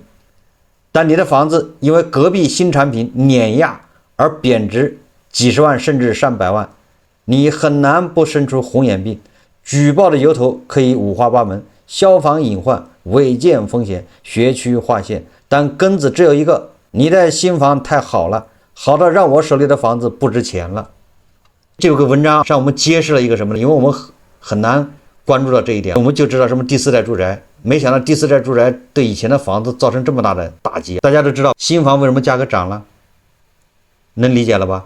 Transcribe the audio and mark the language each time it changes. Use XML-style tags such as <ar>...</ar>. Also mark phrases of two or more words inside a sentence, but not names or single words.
<zh>當你的房子因為隔壁新產品碾壓而貶值幾十萬甚至上百萬，你很難不生出紅眼病。舉報的由頭可以五花八門：消防隱患、違建風險、學區劃線。但根子只有一個： 你的新房太好了，好到讓我手裡的房子不值錢了。這個文章向我們揭示了一個什麼呢？因為我們很難關注到這一點，我們就知道什麼第四代住宅，沒想到第四代住宅對以前的房子造成這麼大的打擊。大家都知道新房為什麼價格漲了，能理解了吧？</zh>